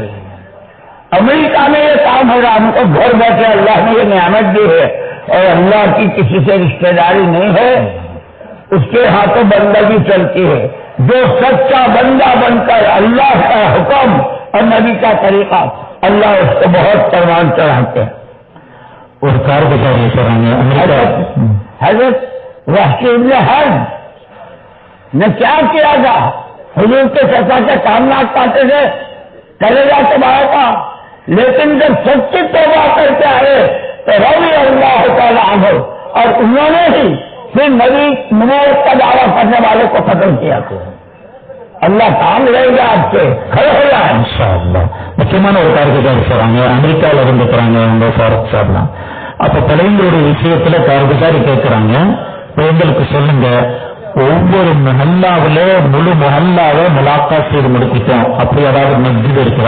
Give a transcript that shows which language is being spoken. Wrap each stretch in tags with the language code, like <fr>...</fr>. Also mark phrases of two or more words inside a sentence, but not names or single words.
<ur>امریکہ میں یہ کام ہو رہا, ہم کو گھر بیٹھے اللہ نے یہ نعمت دی ہے اور اللہ کی کسی سے رشتہ داری نہیں ہے, اس کے ہاتھوں بندگی چلتی ہے. جو سچا بندہ بن کر اللہ کا حکم اور نبی کا طریقہ, اللہ اس کو بہت پروان چڑھاتے ہیں.</ur> <ta>ஒரு கார்குசாரி சொல்றாங்க அமெரிக்கா.</ta> <ur>حضرت وحشی ابن حرب نے کیا کیا تھا؟ حضور کے چچا کے کامنات پاتے تھے, چلے جاتے باہر کا, لیکن جب سچی توبہ کر کے آئے تو</ur> <ar>رضی اللہ تعالی عنہ,</ar> <ur>اور انہوں نے ہی پھر نبی نبوت کا دعویٰ کرنے والے کو ختم کیا تھا. اللہ کام لے گا آپ سے, کھڑے ہو جائیں</ur> <ar>إن شاء الله.</ar> <ta>முக்கியமான ஒரு கார்குசாரி சொல்றாங்க, அமெரிக்காவில் இருந்துக்கிறாங்க அவங்க ஃபாரூக் சாப்லாம். அப்ப பிள்ளைங்களுடைய விஷயத்துல கார்குசாரி கேட்கிறாங்க, எங்களுக்கு சொல்லுங்க, ஒவ்வொரு மஹல்லாவில முழு மஹல்லாவை முலாக்கா செய்து முடிச்சிட்டோம், அப்படி ஏதாவது மஸ்ஜித் இருக்கிறா?</ta>